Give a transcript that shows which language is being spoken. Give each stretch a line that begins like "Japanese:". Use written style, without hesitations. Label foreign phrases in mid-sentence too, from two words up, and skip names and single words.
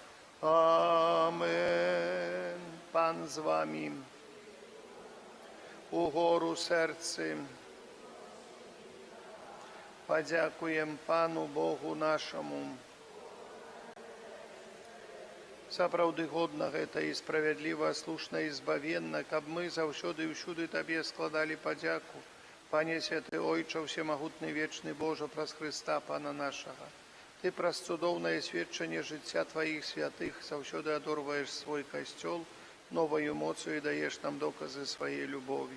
Belarusian: Амен. Пан з вами. Угору серцем. Подякуем Пану Богу нашему. Сапраўды годна гэта і справядліва, слушна і збавенна, каб мы заўсёды і ўсюды Табе складалі падзяку. Пане святы Ойча, всемагутны вечны Божа, праз Христа Пана нашага. Ты праз цудоўнае сведчанне жыцця Тваіх святых заўсёды адорваеш свой касцёл, новаю моцю і даеш нам доказы сваей любові.